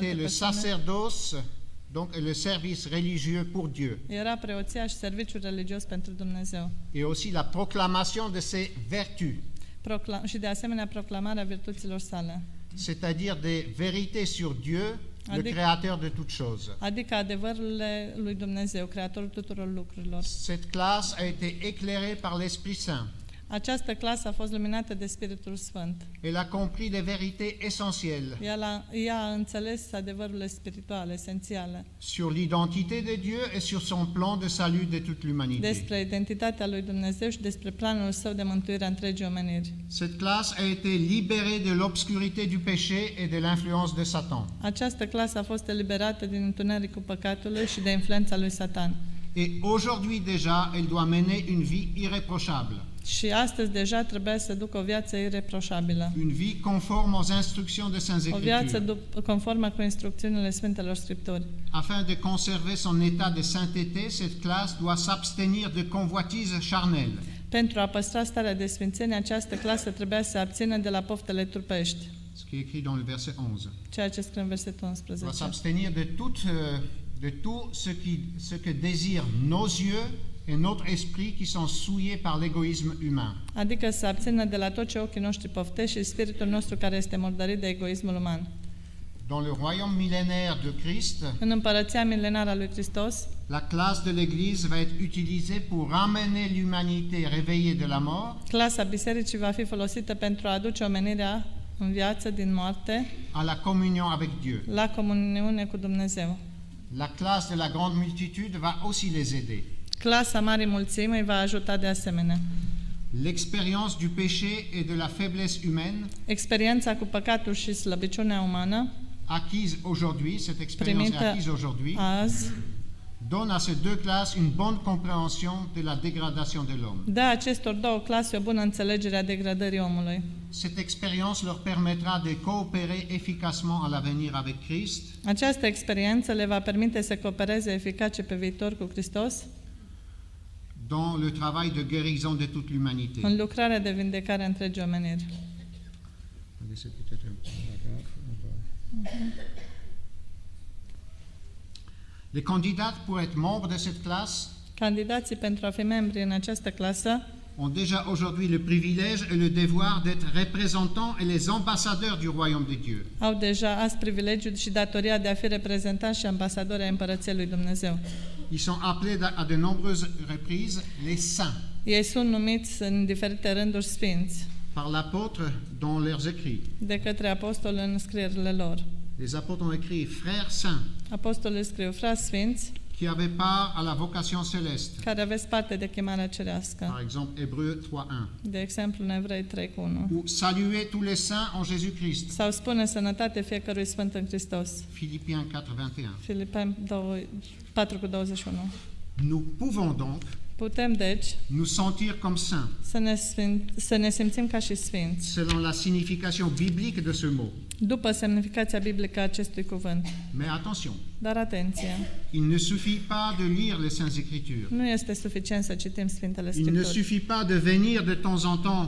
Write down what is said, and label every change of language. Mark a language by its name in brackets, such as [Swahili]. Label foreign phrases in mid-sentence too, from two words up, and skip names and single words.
[French] était le [Romanian] persoane, [French] sacerdoce, donc et le service religieux pour Dieu, [Romanian] era preoția și serviciul religios pentru Dumnezeu. [French] et aussi la proclamation de ses vertus, [Romanian] Și de asemenea proclamarea virtuților sale, [French] c'est-à-dire des vérités sur Dieu, le créateur de toutes choses. [Romanian] adică adevărurile lui Dumnezeu, creatorul tuturor lucrurilor. [French] Cette classe a été éclairée par l'Esprit Saint. [Romanian] Această clasă a fost luminată de Spiritul Sfânt. [French] Elle a compris des vérités essentielles [Romanian] Ea a înțeles adevărurile spirituale, esențiale, [French] sur l'identité de Dieu et sur son plan de salut de toute l'humanité. [Romanian] despre identitatea lui Dumnezeu și despre planul său de mântuire a întregii omeniri. [French] Cette classe a été libérée de l'obscurité du péché et de l'influence de Satan. [Romanian] Această clasă a fost eliberată din întunericul păcatului și de influența lui Satan. [French] Et aujourd'hui déjà, elle doit mener une vie irréprochable, [Romanian] Și astăzi deja trebuia să ducă o viață ireproșabilă, [French] une vie conforme aux instructions de Saintes [Romanian] o viață [French] Écritures. [Romanian] conformă cu instrucțiunile Sfintelor Scripturi. [French] Afin de conserver son état de sainteté, cette classe doit s'abstenir de convoitises charnelles. [Romanian] Pentru a păstra starea de sfințenie, această clasă trebuia să se abțină de la poftele trupești, [French] Ce qui est écrit dans le verset 11. [Romanian] ceea ce scrie în versetul [French] Doit [Romanian] 11. [French] s'abstenir de tout ce que désirent nos yeux et notre esprit qui sont souillés par l'égoïsme humain. [Romanian] Adică să abțină de la tot ce ochii noștri poftește și spiritul nostru care este murdărit de egoismul uman. [French] Dans le royaume millénaire de Christ, [Romanian] În împărăția milenară a lui Hristos, [French] la classe de l'Église va être utilisée pour ramener l'humanité réveillée de la mort [Romanian] clasa bisericii va fi folosită pentru a aduce omenirea în viață din moarte [French] à la communion avec Dieu. [Romanian] la comuniune cu Dumnezeu. [French] La classe de la grande multitude va aussi les aider. [Romanian] Clasa Marii Mulțimi îi va ajuta de asemenea. [French] L'expérience du péché et de la faiblesse humaine [Romanian] Experiența cu păcatul și slăbiciunea umană, [French] acquise aujourd'hui, cette expérience est [Romanian] primită [French] acquise aujourd'hui, [Romanian] azi, [French] donne à ces deux classes une bonne compréhension de la dégradation de l'homme. [Romanian] dă acestor două clase o bună înțelegere a degradării omului. [French] Cette expérience leur permettra de coopérer efficacement à l'avenir avec Christ [Romanian] Această experiență le va permite să coopereze eficace pe viitor cu Hristos [French] dans le travail de guérison de toute l'humanité. [Romanian] în lucrarea de vindecare a întregii omeniri. [French] Les candidats pour être membres de cette classe [Romanian] Candidații pentru a fi membri în această clasă [French] ont déjà aujourd'hui le privilège et le devoir d'être représentants et les ambassadeurs du royaume de Dieu. [Romanian] au deja azi privilegiul și datoria de a fi reprezentanți și ambasadori ai Împărăției lui Dumnezeu. [French] Ils sont appelés à de nombreuses reprises les saints [Romanian] Ei sunt numiți în diferite rânduri sfinți [French] par l'apôtre dans leurs écrits. [Romanian] de către apostoli în scrierile lor. [French] Les apôtres ont écrit frères saints [Romanian] Apostolii scriu, frați sfinți, [French] qui avaient part à la vocation céleste. [Romanian] care aveți parte de chemarea cerească. [French] Par exemple, Hébreux 3:1. [Romanian] De exemplu, în Evrei 3:1. [French] Ou saluer tous les saints en Jésus-Christ. [Romanian] Sau spune sănătate fiecărui sfânt în Hristos. [French] Philippiens 4:21. [Romanian] Filipeni 4:21. [French] Nous pouvons donc [Romanian] Putem, deci, [French] nous sentir comme saints, [Romanian] să ne simțim ca și sfinți, [French] selon la signification biblique de ce mot. [Romanian] după semnificația biblică a acestui cuvânt. [French] Mais attention, [Romanian] Dar atenție, [French] il ne suffit pas de lire les Saintes Écritures. [Romanian] nu este suficient să citim Sfintele [French] Il ne [Romanian] Scripturi. [French] suffit pas de venir de temps en temps